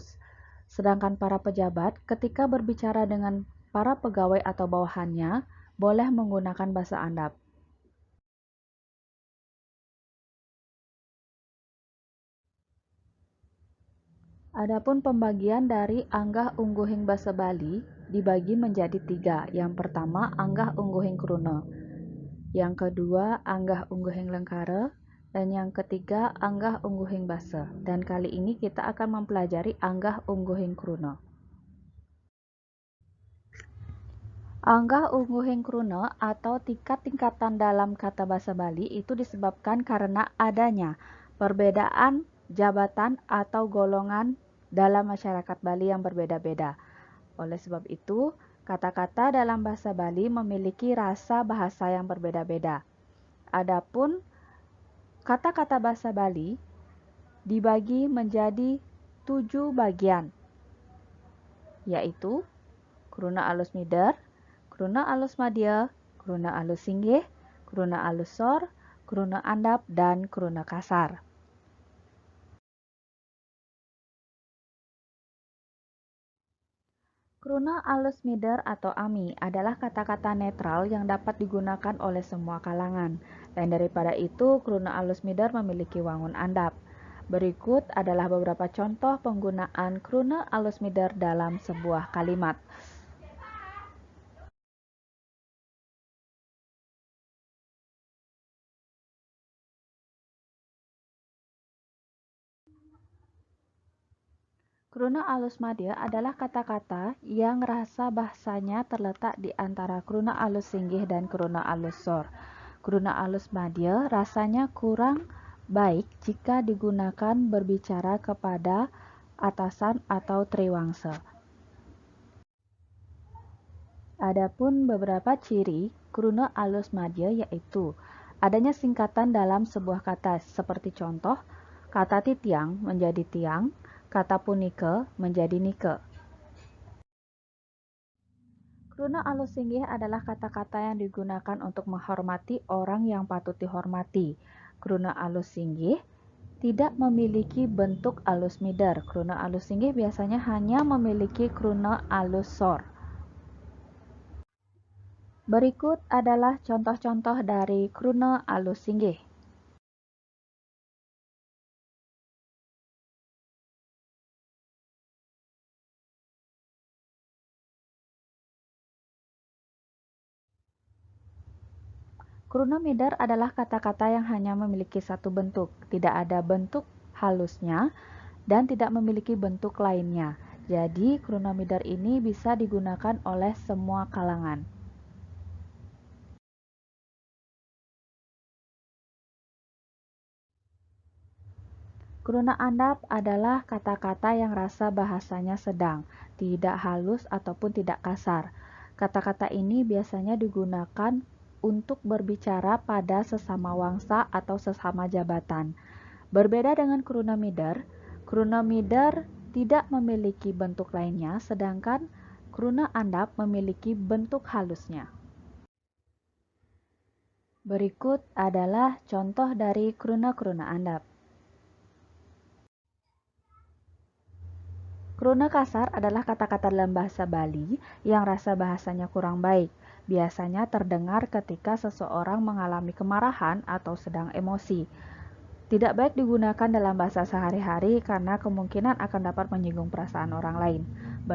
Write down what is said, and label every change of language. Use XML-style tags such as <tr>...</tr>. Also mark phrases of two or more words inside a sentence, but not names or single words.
<id>Sedangkan para pejabat ketika berbicara dengan para pegawai atau bawahannya boleh menggunakan bahasa andap. Adapun pembagian dari</id> <ban>anggah ungguhing basa Bali</ban> <id>dibagi menjadi 3. Yang pertama</id> <ban>anggah ungguhing kruna,</ban> <id>yang kedua</id> <ban>anggah ungguhing lengkara,</ban> <id>dan yang ketiga</id> <ban>anggah ungguhing basa.</ban> <id>Dan kali ini kita akan mempelajari</id> <ban>anggah ungguhing kruna. Anggah ungguhing kruna</ban> <id>atau tingkat-tingkatan dalam kata bahasa Bali itu disebabkan karena adanya perbedaan jabatan atau golongan dalam masyarakat Bali yang berbeda-beda. Oleh sebab itu, kata-kata dalam bahasa Bali memiliki rasa bahasa yang berbeda-beda. Adapun kata-kata bahasa Bali dibagi menjadi 7 bagian, yaitu</id> <ban>kruna alus mider, kruna alus madya, kruna alus singgih, kruna alus sor, kruna andap,</ban> <id>dan</id> <ban>kruna kasar. Kruna alus mider</ban> <id>atau ami adalah kata-kata netral yang dapat digunakan oleh semua kalangan. Lain daripada itu,</id> <ban>kruna alus mider</ban> <id>memiliki</id> <ban>wangun andap.</ban> <id>Berikut adalah beberapa contoh penggunaan</id> <ban>kruna alus mider</ban> <id>dalam sebuah kalimat.</id> <ban>Kruna alus madya</ban> <id>adalah kata-kata yang rasa bahasanya terletak di antara</id> <ban>kruna alus singgih</ban> <id>dan</id> <ban>kruna alus sor. Kruna alus madya</ban> <id>rasanya kurang baik jika digunakan berbicara kepada atasan atau triwangsa. Adapun beberapa ciri</id> <ban>kruna alus madya</ban> <id>yaitu adanya singkatan dalam sebuah kata seperti contoh kata titiang menjadi tiang, kata punika menjadi nike.</id> <ban>Kruna alus singgih</ban> <id>adalah kata-kata yang digunakan untuk menghormati orang yang patut dihormati.</id> <ban>Kruna alus singgih</ban> <id>tidak memiliki bentuk</id> <ban>alus mider. Kruna alus singgih</ban> <id>biasanya hanya memiliki</id> <ban>kruna alus sor.</ban> <id>Berikut adalah contoh-contoh dari</id> <ban>kruna alus singgih. Kruna mider</ban> <id>adalah kata-kata yang hanya memiliki satu bentuk, tidak ada bentuk halusnya, dan tidak memiliki bentuk lainnya. Jadi,</id> <ban>kruna mider</ban> <id>ini bisa digunakan oleh semua kalangan.</id> <ban>Kruna andap</ban> <id>adalah kata-kata yang rasa bahasanya sedang, tidak halus ataupun tidak kasar. Kata-kata ini biasanya digunakan untuk berbicara pada sesama wangsa atau sesama jabatan. Berbeda dengan</id> <ban>kruna mider</ban> <id>tidak memiliki bentuk lainnya, sedangkan</id> <ban>kruna andap</ban> <id>memiliki bentuk halusnya. Berikut adalah contoh dari</id> <ban>kruna-kruna andap. Kruna kasar</ban> <id>adalah kata-kata dalam bahasa Bali yang rasa bahasanya kurang baik. Biasanya terdengar ketika seseorang mengalami kemarahan atau sedang emosi. Tidak baik digunakan dalam bahasa sehari-hari karena kemungkinan akan dapat menyinggung perasaan orang lain.</id>